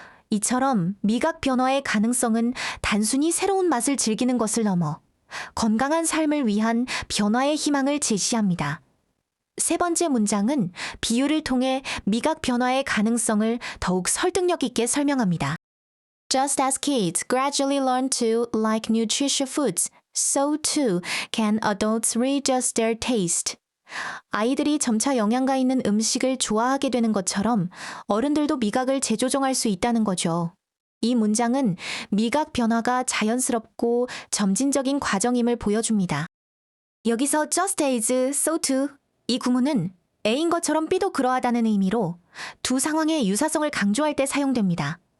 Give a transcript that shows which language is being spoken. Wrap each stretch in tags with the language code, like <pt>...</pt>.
<ko>이처럼 미각 변화의 가능성은 단순히 새로운 맛을 즐기는 것을 넘어 건강한 삶을 위한 변화의 희망을 제시합니다. 세 번째 문장은 비유를 통해 미각 변화의 가능성을 더욱 설득력 있게 설명합니다.</ko> <en>Just as kids gradually learn to like nutritious foods, so too can adults readjust their taste.</en> <ko>아이들이 점차 영양가 있는 음식을 좋아하게 되는 것처럼 어른들도 미각을 재조정할 수 있다는 거죠. 이 문장은 미각 변화가 자연스럽고 점진적인 과정임을 보여줍니다. 여기서 just as, so too, 이 구문은 A인 것처럼 B도 그러하다는 의미로 두 상황의 유사성을 강조할 때 사용됩니다.</ko>